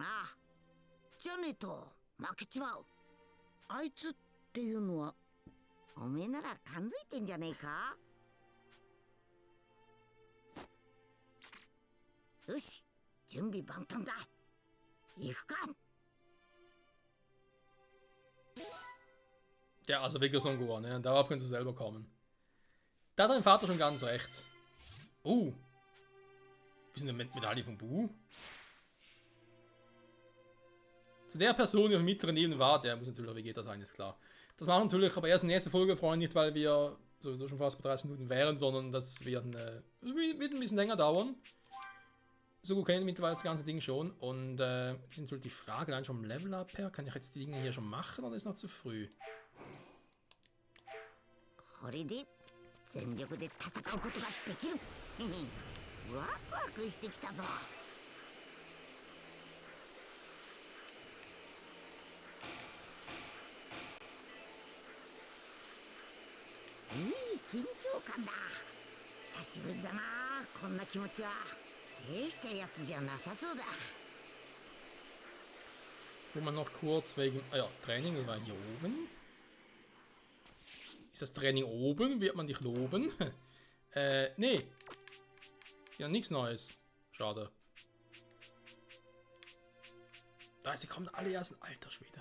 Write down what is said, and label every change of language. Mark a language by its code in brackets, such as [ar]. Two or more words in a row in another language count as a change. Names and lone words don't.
[ja] じゃねえと負けちまう。あいつっていうのはおめえなら感づいてんじゃねえか。よし、準備万端だ。行くか。 [de] Ja, also wirklich so ein Gohan, ne? Darauf können sie selber kommen. Da hat dein Vater schon ganz recht. Wie sind denn mit Medaille von Bu? Zu der Person, die auf der mittleren Ebene war, der muss natürlich auch Vegeta sein, ist klar. Das machen wir natürlich aber erst in der nächsten Folge, Freunde, nicht weil wir sowieso schon fast bei 30 Minuten wären, sondern das wird ein bisschen länger dauern. So gut kennen mittlerweile das ganze Ding schon. Und jetzt ist natürlich die Frage, allein schon vom Level-Up her, kann ich jetzt die Dinge hier schon machen oder ist noch zu früh? [ja] これで全力で戦うことができる。ワクワクしてきたぞ。いい緊張感だ。久しぶりだな、こんな気持ちは。大したやつじゃなさそうだ。 [de] Gucken wir noch kurz wegen. Ah ja, Training war hier oben. Ist das Training oben? Wird man dich loben? Nee. Ja, nichts Neues. Schade. Da sie kommen alle erst in alter Schwede.